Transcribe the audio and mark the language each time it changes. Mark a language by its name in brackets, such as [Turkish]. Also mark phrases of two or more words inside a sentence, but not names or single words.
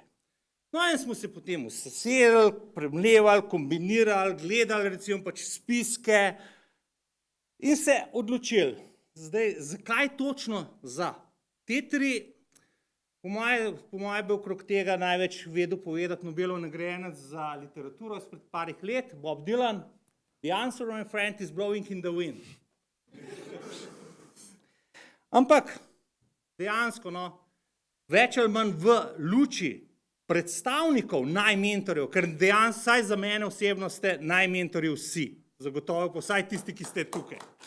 [Slovenian] No, in smo se potem usedeli, premlevali, kombinirali, gledali recimo pač spiske in se odločili. Zdaj, zakaj točno za te 3? Po moje bi okrog tega največ vedel povedati Nobelov nagrajenec za literaturo izpred parih let, Bob Dylan. [English] The answer, my friend, is blowing in the wind. [Slovenian] Ampak dejansko, no, več ali manj v luči predstavnikov najmentorjev, ker dejansko, vsaj za mene osebno ste najmentorji vsi, zagotovo pa vsaj tisti, ki ste tukaj.